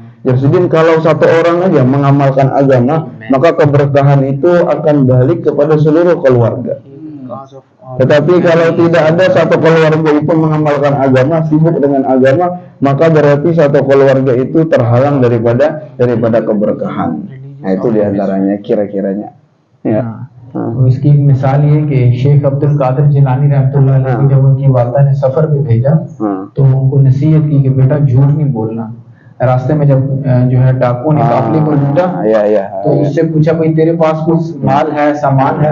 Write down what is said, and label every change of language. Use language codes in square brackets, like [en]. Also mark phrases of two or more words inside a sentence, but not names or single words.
[id] Jersidin kalau satu orang aja mengamalkan agama, maka keberkahan itu akan balik kepada seluruh keluarga. Tetapi kalau tidak ada satu keluarga itu mengamalkan agama, sibuk dengan agama, maka berarti satu keluarga itu terhalang daripada keberkahan. Nah, itu diantaranya kira-kiranya. Ya. [hi] इसकी एक मिसाल ये कि शेख अब्दुल कादिर जिलानी [ar] رحمة الله عليه [hi] जब उनकी वालिदा ने सफर पे भेजा तो उनको नसीहत की कि बेटा झूठ नहीं बोलना। रास्ते में जब जो है डाकुओं ने काफिले को लूटा तो उससे पूछा भाई तेरे पास कुछ माल है, सामान है?